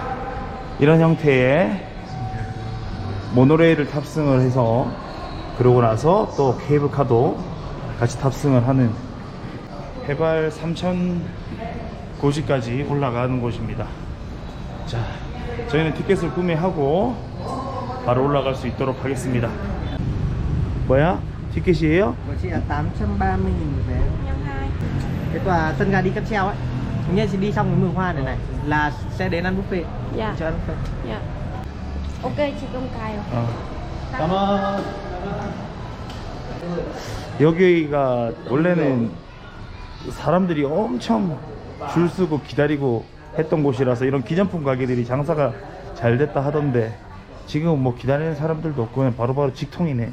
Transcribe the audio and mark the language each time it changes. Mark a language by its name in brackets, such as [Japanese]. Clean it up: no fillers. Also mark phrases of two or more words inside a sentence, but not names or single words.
[Korean] 이런 형태의 모노레일을 탑승을 해서 그러고 나서 또 케이블카도 같이 탑승을 하는 해발 3,090까지 올라가는 곳입니다. 자, 저희는 티켓을 구매하고 바로 올라갈 수 있도록 하겠습니다. 뭐야? 티켓이에요? [Vietnamese] Của chị là 830.000 một vé. Cái tòa sân ga đi cáp treo ấy. Nghĩa chị đi xong cái vườn hoa này này là sẽ đến ăn buffet. Dạ. Cho ăn buffet. Dạ. Ok chị công cài rồi. [Korean] 가만. 여기가 원래는 사람들이 엄청 줄 서고 기다리고 했던 곳이라서 이런 기념품 가게들이 장사가 잘 됐다 하던데 지금은 뭐 기다리는 사람들도 없고 그냥 바로바로 직통이네.